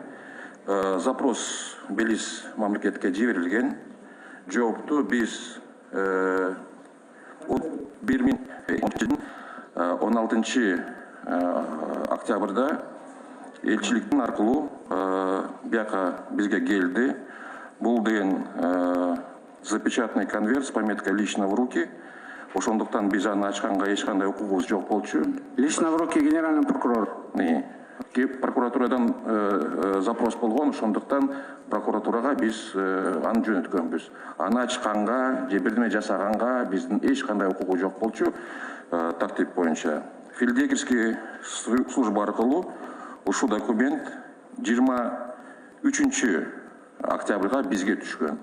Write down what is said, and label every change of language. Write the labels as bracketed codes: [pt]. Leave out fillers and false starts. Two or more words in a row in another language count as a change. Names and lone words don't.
[ky] Запрос Белиз мамлекетке жиберилген. Жоопту биз 16 октябрда элчиликтин аркылуу бияка бизге келди. Бул деген [ru] запечатанный конверт с пометкой «Лично в руки». [ky] Ошондуктан биз аны ачканга эч кандай укугубуз жок болчу. [ru] Лично в руки генеральный прокурор. [ky] Прокуратурадан запрос болгон, ошондуктан прокуратурага биз аны жөнөткөнбүз. Аны ачканга, же бирдеме жасаганга биздин эч кандай укугу жок болчу. Тартип боюнча [ru] филдегерский служба [ky] аркылуу ушул документ 23 октябрга бизге түшкөн.